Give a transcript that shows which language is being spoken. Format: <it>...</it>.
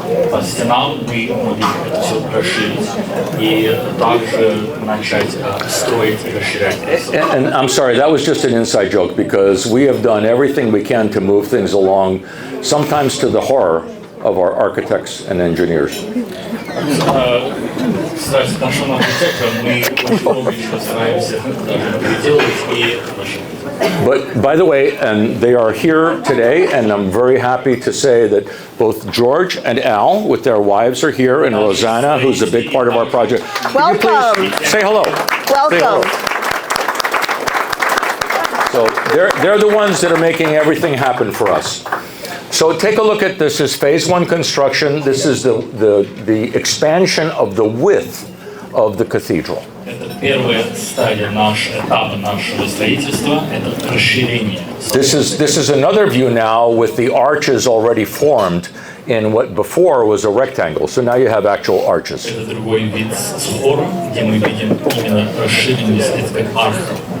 <ru>по стенам мы могли это все расширить и также начать строить и расширять.</ru> <en>And I'm sorry, that was just an inside joke because we have done everything we can to move things along, sometimes to the horror of our architects and engineers.</en> <ru>Кстати, нашим архитекторам мы очень много чего стараемся переделывать и</ru> <en>But by the way, and they are here today, and I'm very happy to say that both George and Al, with their wives, are here, and Rosanna, who's a big part of our project. Can you please say hello. Welcome. So they're the ones that are making everything happen for us. So take a look at this. This is phase one construction. This is the expansion of the width of the cathedral.</en> <ru>Это первая стадия этапа нашего строительства, это расширение.</ru> <en>This is another view now with the arches already formed in what before was a rectangle. So now you have actual arches.</en> <ru>Это другой вид с хором, где мы видим именно расширенность, это как арка.</ru>